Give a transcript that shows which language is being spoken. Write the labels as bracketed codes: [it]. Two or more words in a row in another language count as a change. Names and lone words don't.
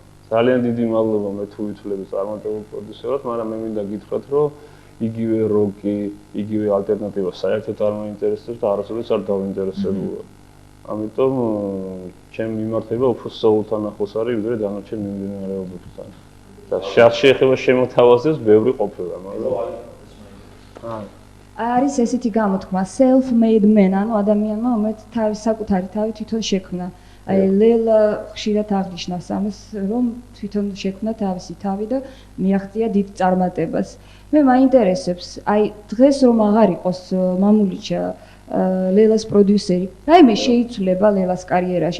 [ka] ძალიან დიდი მადლობა მე თუ ვითვლები წარმატებულ პროდიუსერად, მაგრამ მე მინდა გითხრათ, რომ იგივე როკი, იგივე ალტერნატივა საერთოდ არ მაინტერესებს და არასოდეს არ დავინტერესებულა. ამიტომ ჩემ მიმართება უფრო სოულთან ახლოს არის, ვიდრე დანარჩენ მიმდინარეობებთან. და შეეხება შემოთავაზებს ბევრი ყოფილა, მაგრამ არის ესეთი გამოთქმა [en] self made man, [ka] ანუ ადამიანმა რომელიც თავის საკუთარი თავი თვითონ შექმნა. აი ლელა ხშირად აღნიშნავს ამას, რომ თვითონ შექმნა თავისი თავი და მიაღწია დიდ წარმატებას. მე მაინტერესებს, აი დღეს რომ აღარ იყოს მამულიჩა ლელას პროდიუსერი, რაიმე შეიცვლება ლელას კარიერაში.